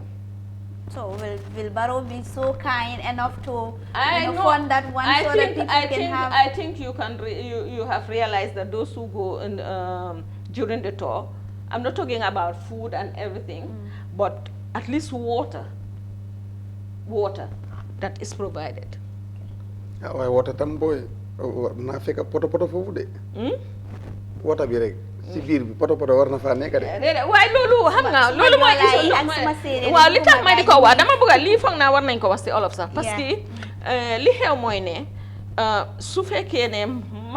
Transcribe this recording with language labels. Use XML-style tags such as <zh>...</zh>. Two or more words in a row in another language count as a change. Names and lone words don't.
<en>So will Barrow be so kind enough to fund that one so that people can have... I think you can you have realized that those who go in, during the tour, I'm not talking about food and everything, but at least water that is provided.</en> <wo>Water tam boy, na feka poto fofu de. Water bi rek. Si biir bi poto war na fa nekk de. waaye loolu xam nga loolu mooy issue waaw li tax ma di ko wax dama bëgg lii foog naa war nañ ko wax ci olof sax</wo> <fr>parce que</fr> <wo>li xew mooy ne su fekkee ne ma</wo>